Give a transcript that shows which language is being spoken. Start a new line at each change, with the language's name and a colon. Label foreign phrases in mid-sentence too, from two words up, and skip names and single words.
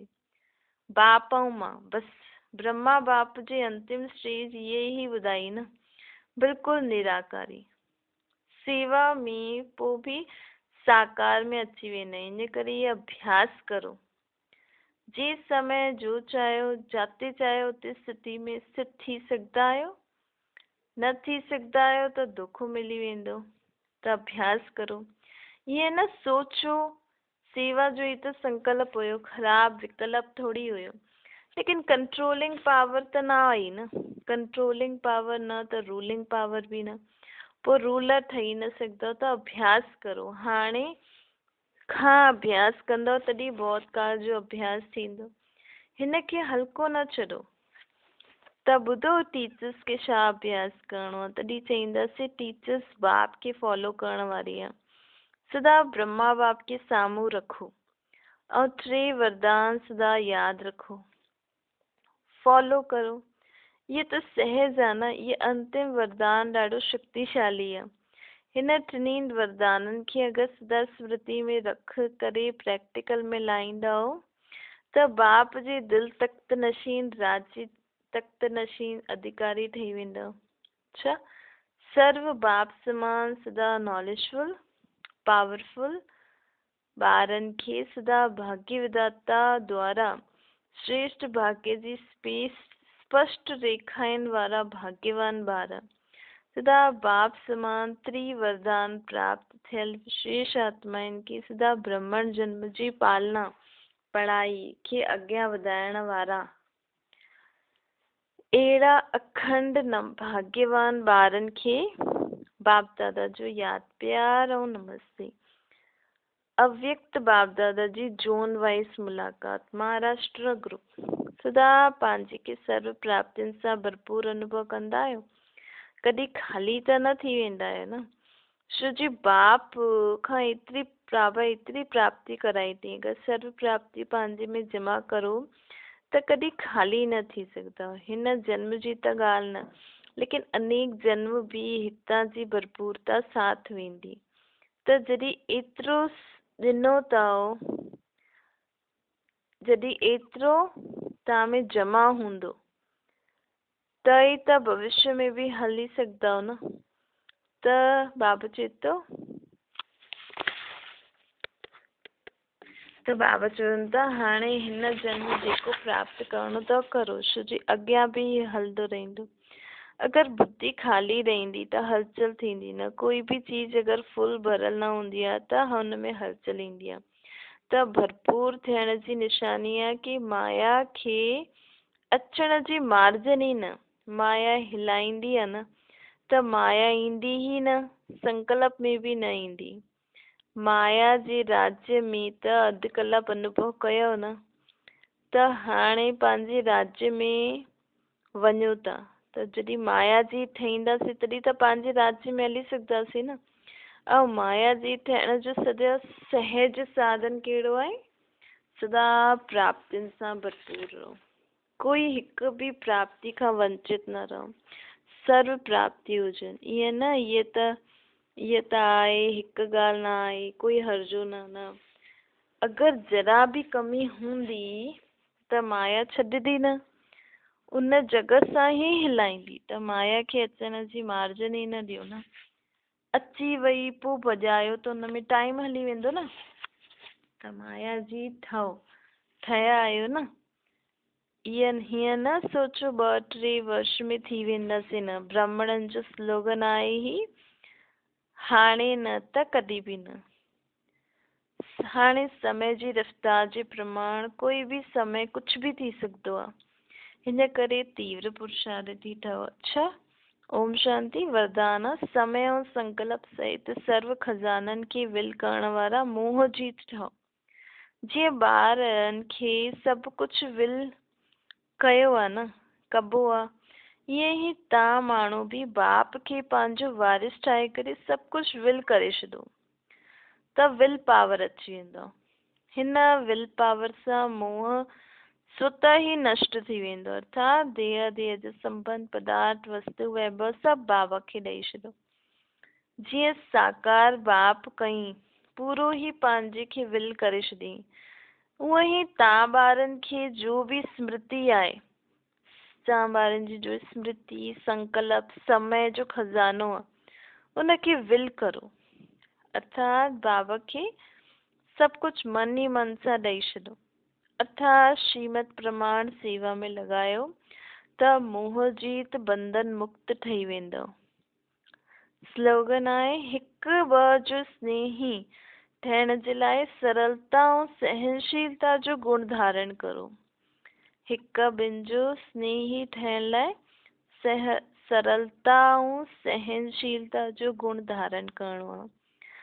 Sindhi: बाप ऐं मां बस। ब्रह्मा बाप जे अंतिम स्टेज ये ही ॿुधाई न। बिल्कुल निराकारी। सेवा में पोइ भी साकार में अची वेंदा आहिनि। इन करे ये अभ्यास करो। जे समय जो चाहियो जाते चाहियो उते स्थिति में स्थित थी सघंदा आहियो। न थी सघंदा आहियो त दुख मिली वेंदो। त अभ्यास करो। ये न सोचो सेवा जो ही तो संकल्प हुयो, खराब विकल्प थोड़ी हुयो। लेकिन
English: controlling power
Sindhi: त न आई न।
English: controlling power
Sindhi: न त
English: ruling power
Sindhi: भी न। पोइ रूलर ठही न सघंदव। त अभ्यास करो। हाणे खां अभ्यास कंदव तॾहिं बहुत काल जो अभ्यास थींदो। हिन खे हल्को न छॾो। त ॿुधो टीचर्स खे छा अभ्यास करणो आहे। तॾहिं चईंदासीं टीचर्स बाप खे फॉलो करण वारी आहे। सदा ब्रह्मा बाप के साम्हूं रखो और 3 वरदान सदा याद रखो। फॉलो करो। ये तो सहज आहे न। ये अंतिम वरदान ॾाढो शक्तिशाली आहे। हिन टिन्ही वरदाननि खे अगर सदा स्मृति में रख करे प्रैक्टिकल में लाईंदव त बाप जे दिल तख्त नशीन राजी तख्त नशीन अधिकारी ठही वेंदव। अच्छा, सर्व बाप समान सदा
English: knowledgeful, powerful.
Sindhi: ॿारनि खे सदा भाग्य विधाता द्वारा श्रेष्ठ भाग्य जी स्पष्ट रेखाउनि वारा भाग्यवान ॿार। सदा बाप समान त्रिवरदान प्राप्त थियल विशेष आत्माइन खे सदा ब्रह्मण जन्म जी पालना पढ़ाई खे अॻियां वधाइण वारा अहिड़ा अखंड भाग्यवान ॿारनि खे बाप दादा जो याद प्यार ऐं नमस्ते। अव्यक्त बाप दादा जी
English: zone wise
Sindhi: मुलाकात महाराष्ट्र ग्रुप। सदा पंहिंजे खे सर्व प्राप्तियुनि सां भरपूर अनुभव कंदा आहियो, कॾहिं खाली त न थी वेंदा आहियो न। छो जी बाप खां एतिरी प्राप्ति कराई थी, अगरि सर्व प्राप्ति पंहिंजे में जमा करो त कॾहिं खाली न थी सघंदा। हिन जन्म जी त ॻाल्हि न, लेकिन अनेक जन्म भी हितां जी भरपूरता साथ वेंदी। त जॾहिं एतिरो ॾिनो अथव, जॾहिं एतिरो तव्हां में जमा हूंदो त ई त भविष्य में भी हली सघंदा न। त बाबा चए थो, त बाबा चवनि था हाणे हिन जन्म जेको प्राप्त करणो अथव करो, छो जी अॻियां भी हलंदो रहंदो। अगरि बुद्धि खाली रहंदी त हलचल थींदी न। कोई भी चीज अगरि फुल भरियल न हूंदी आहे त हुन में हलचल ईंदी आहे। त भरपूर थियण जी निशानी आहे कि माया खे अचण जी मार्जन ई न। माया हिलाईंदी आहे न त माया ईंदी ई न, संकल्प में भी न ईंदी। माया जे राज्य में त अधु कलाक अनुभव कयो न, त हाणे पंहिंजे राज्य में वञो था। त जॾहिं माया जी ठहींदासीं तॾहिं त पंहिंजे राज्य में हली सघंदासीं न। ऐं माया जी थियण जो सॼो सहज साधन कहिड़ो आहे? सदा प्राप्तियुनि सां भरपूर रहो, कोई हिकु भी प्राप्ति खां वंचित न रहो। सर्व प्राप्ति हुजनि, ईअं न इअ त आहे, हिकु ॻाल्हि न आहे, कोई हर्जो न। अगरि जरा भी कमी हूंदी त माया छॾंदी न, उन जगह सां ही हिलाईंदी। त माया खे अचण जी मार्जन ई न ॾियो न। अची वई पोइ भॼायो त उन में टाइम हली वेंदो न। त माया जी ठहिया आहियो न। हीअं न सोचो 2-3 वर्ष में थी वेंदासीं, न। ब्राह्मणनि जो स्लोगन आहे ही हाणे न त कॾहिं भी न। हाणे समय जी रफ्तार जे प्रमाण कोई भी समय कुछ भी थी सघंदो आहे। हिन करे तीव्र पुरुषार्थी ठहो। अच्छा, ओम शांति। वरदान समय ऐं संकल्प सहित सर्व खजाननि खे विल करण वारा मोह जीत ठहो। जीअं ॿारनि खे सभु कुछ विल कयो आहे न, कबो आहे, ईअं ई तव्हां माण्हू भी बाप खे पंहिंजो वारिस ठाहे करे सभु कुछ विल करे छॾो त
English: will power
Sindhi: अची वेंदो। हिन
English: will power
Sindhi: सां मोह स्वतः ही नष्ट थी वेंदो। अर्थात देह जो संबंध, पदार्थ, वस्तु, वैभव सभु बाबा खे ॾेई छॾो। जीअं साकार बाप कई पूरो ही पंहिंजे खे विल करे छॾियईं, उअं ई तव्हां ॿारनि खे जो भी स्मृति आहे, तव्हां ॿारनि जी जो स्मृति, संकल्प, समय जो खजानो आहे, उनखे विल करो। अर्थात बाबा खे सभु कुछ मन ही मन सां ॾेई छॾो। अर्थात श्रीमत प्रमाण सेवा में लॻायो त मोह जीत बंधन मुक्त ठही वेंदो। स्लोगन आहे हिकु ॿ जो स्नेही ठहिण जे लाइ सरलता ऐं सहनशीलता जो गुण धारण करो। हिक ॿिनि जो स्नेही ठहिण लाइ सरलता ऐं सहनशीलता जो गुण धारण करणो आहे।